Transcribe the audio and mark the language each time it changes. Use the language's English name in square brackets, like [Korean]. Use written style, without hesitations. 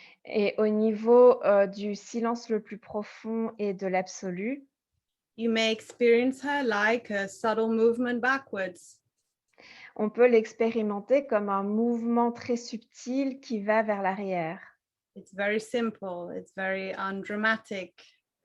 [French] Et au niveau, du silence le plus profond et de l'absolu, [English] you may experience her like a subtle movement backwards. [French] on peut l'expérimenter comme un mouvement très subtil qui va vers l'arrière. [English] It's very simple, it's very undramatic,